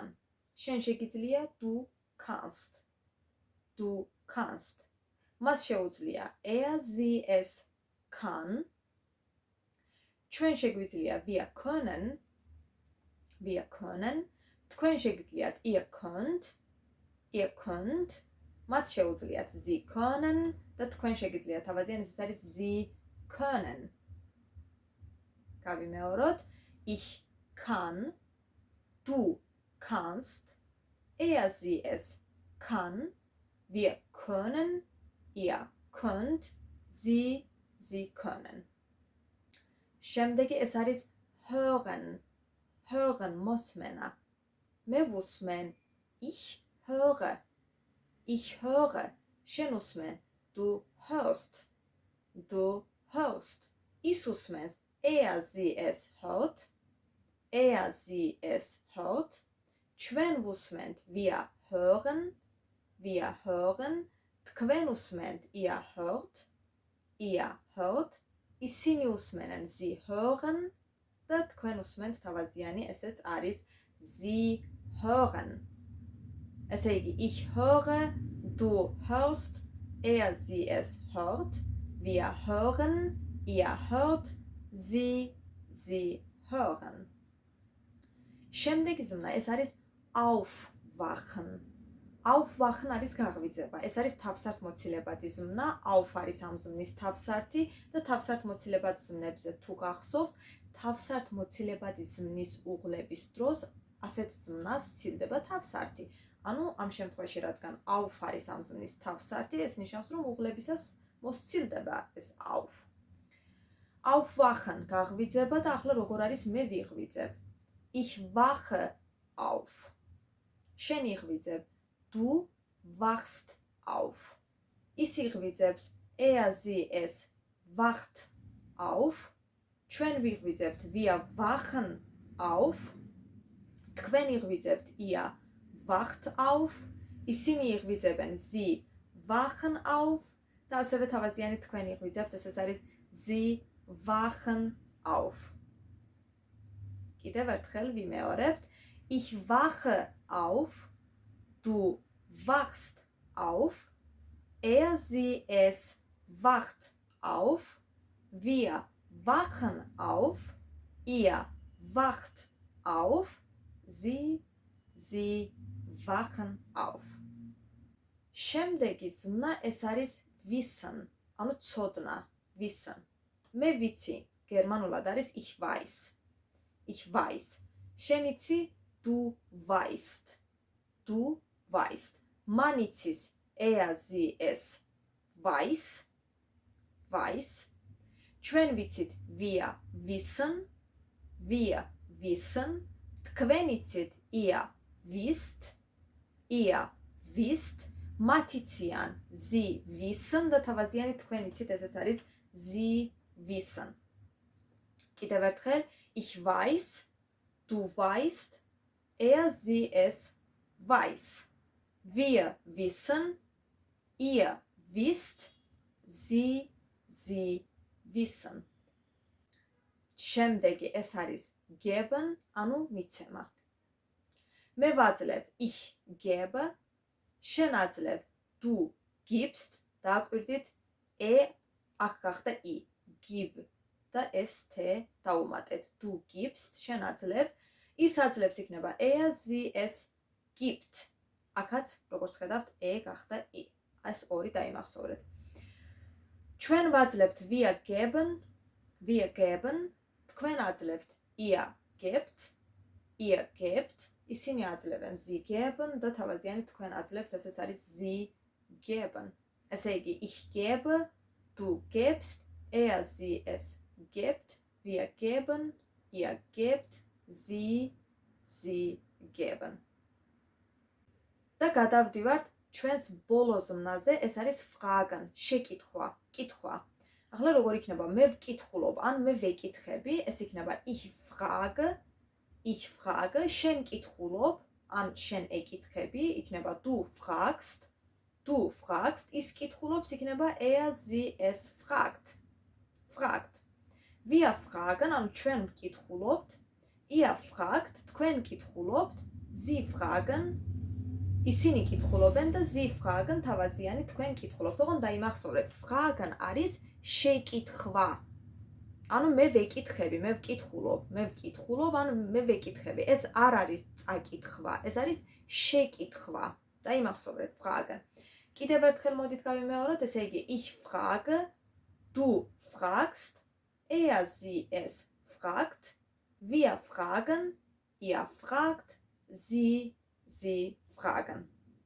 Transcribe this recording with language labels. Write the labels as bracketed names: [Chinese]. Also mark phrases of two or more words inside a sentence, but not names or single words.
[Georgian] შენ შეგიძლია [German] du kannst. Du kannst. [Georgian] მას შეუძლია [German] sie es kann. [Georgian] ჩვენ შეგვიძლია [German] wir können. Wir können. [Georgian] თქვენ შეგიძლიათ [German] ihr könnt. Ihr könnt. [Georgian] მათ შეუძლიათ [German] sie können [Georgian] და თქვენ შეგიძლიათ თავაზიან ეს არის [German] sie können. გავიმეოროთ. Ich kann. Du kannst. Sie es kann. Wir können. Ihr könnt. Sie können. [Georgian] შემდეგი ეს არის hören. hören მოსმენა. მე ვუსმენ. [German] Ich höre. Ich höre. [Georgian] შენ უსმენ. [German] Du hörst. Du hörst. [Georgian] ის უსმენს. [German] Sie es hört. Sie es hört. [Georgian] ჩვენ ვუსმენთ. [German] Wir hören. Wir hören. [Georgian] თქვენ უსმენთ. [German] Ihr hört. Ihr hört. [Georgian] ისინი უსმენენ. [German] Sie hören. [Georgian] და თქვენ უსმენთ თავაზიანი ესეც არის [German] sie hören. [Georgian] ესე იგი [German] ich höre, du hörst, sie es hört, wir hören, ihr hört, sie hören. [Georgian] შემდეგი ზმნა ეს არის aufwachen. aufwachen არის გაღვიძება. ეს არის თავსართმოცილებადი ზმნა. auf არის ამ ზმნის თავსართი და თავსართმოცილებად ზმნებზე თუ გახსოვთ, თავსართმოცილებადი ზმნის უღლების დროს ასეთ ზმნას სცილდება თავსართი. ანუ ამ შემთხვევაში რადგან auf არის ამ ზმნის თავსართი, ეს ნიშნავს რომ უღლებისას მოსცილდება ეს auf. aufwachen გაღვიძება და ახლა როგორ არის მე ვიღვიძებ. [German] ich wache auf. [Georgian] შენ იღვიძებ. [German] du wachst auf. [Georgian] ის იღვიძებს. [German] sie es wacht auf. [Georgian] ჩვენ ვიღვიძებთ. [German] wir wachen auf. [Georgian] თქვენ იღვიძებთ. [German] ihr wacht auf. [Georgian] ისინი იღვიძებენ. [German] sie wachen auf. [Georgian] და ასევე თავაზიანი თქვენ იღვიძებთ. ეს არის [German] sie wachen auf. [Georgian] კიდევ ერთხელ ვიმეორებთ. [German] ich wache auf. Du wachst auf. sie es wacht auf. wir wachen auf. ihr wacht auf. sie wachen auf. [Georgian] შემდეგი ზმნა ეს არის wissen, ანუ ცოდნა, wissen. მე ვიცი, გერმანულად არის [German] ich weiß. Ich weiß. [Georgian] შენ იცი, [German] du weißt. Du weißt. [Georgian] მან იცის, [German] sie es weiß. Weiß. [Georgian] ჩვენ ვიცით, [German] wir wissen. Wir wissen. [Georgian] თქვენ იცით, [German] ihr wisst. Ihr wisst. [Georgian] მათ იციან, [German] sie wissen [Georgian] და თავაზიანი თქვენ იცით, ესეც არის [German] sie wissen. [Georgian] კიდევ ერთხელ, [German] ich weiß, du weißt, sie es weiß. Wir wissen, ihr wisst, sie wissen. [Georgian] შემდეგი ეს არის geben, ანუ მიცემა. მე ვაძლევ, [German] ich gebe, [Georgian] შენ აძლევ, [German] du gibst, [Georgian] დააკვირდით, აქ გახდა i, gib და ეს t დაუმატეთ, [German] du gibst, [Georgian] შენ აძლევ, ის აძლევს იქნება [German] sie es gibt. [Georgian] აქაც, როგორც ხედავთ, გახდა i. ეს ორი დაიმახსოვრეთ. ჩვენ ვაძლებთ, [German] wir geben, [Georgian] თქვენ აძლევთ, [German] ihr gebt, ihr gebt, [Georgian] ისინი აძლევენ [German] sie geben [Georgian] და თავაზიანი თქვენ აძლევთ, ესეც არის [German] sie geben. [Georgian] ესე იგი, [German] ich gebe, du gibst, er sie es gibt, wir geben, ihr gebt, sie geben. [Georgian] და გადავდივართ ჩვენს ბოლო ზმნაზე, ეს არის fragen, შეკითხვა, კითხვა. ახლა როგორ იქნება? მე ვკითხულობ, ან მე ვეკითხები, ეს იქნება [German] ich frage, [Georgian] შენ კითხულობ, ან შენ ეკითხები, იქნება [German] du fragst, [Georgian] ის კითხულობს, იქნება [German] er sie es fragt. Wir fragen, [Georgian] ანუ ჩვენ ვკითხულობთ, [German] ihr fragt, [Georgian] თქვენ კითხულობთ, [German] sie fragen, [Georgian] ისინი კითხულობენ და [German] sie fragen, [Georgian] თავაზიანი თქვენ კითხულობთ. ოღონდ დაიმახსოვრეთ, fragen არის შეკითხვა. ანუ მე ვეკითხები, მე ვკითხულობ, ანუ მე ვეკითხები. ეს არ არის წაკითხვა, ეს არის შეკითხვა. დაიმახსოვრეთ, fragen. კიდევ ერთხელ მოდით გავიმეოროთ, ესე იგი, [German] ich frage, du fragst, er sie es fragt, wir fragen, ihr fragt, sie fragen.